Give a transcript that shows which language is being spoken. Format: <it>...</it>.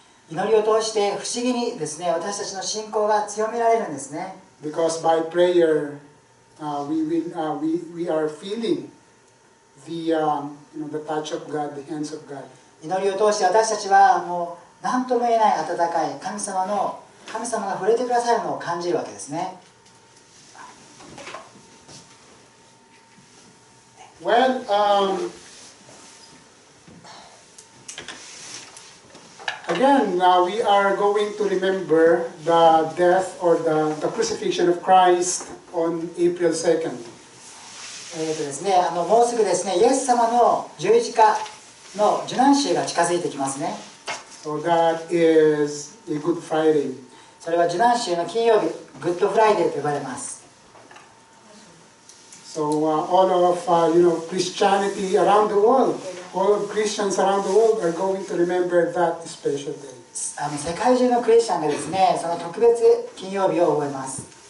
<ja>祈りを通して不思議にですね、私たちの信仰が強められるんですね。</ja> <en>Because by prayer, we are feeling the touch of God, the hands of God.</en> <ja>祈りを通して私たちはもう何とも言えない温かい神様が触れてくださるのを感じるわけですね。</ja> <en>Well, again, we are going to remember the death or the crucifixion of Christ on April 2nd.</en> <ja>ですね、もうすぐですね、イエス様の十字架の受難週が近づいてきますね。</ja> <en>So that is a Good Friday.</en> <ja>それは受難週の金曜日、グッドフライデーと呼ばれます。</ja> <en>So all of Christianity around the world, all of Christians around the world are going to remember that special day.</en> <ja>世界中のクリスチャンがですね、その特別金曜日を覚えます。</ja>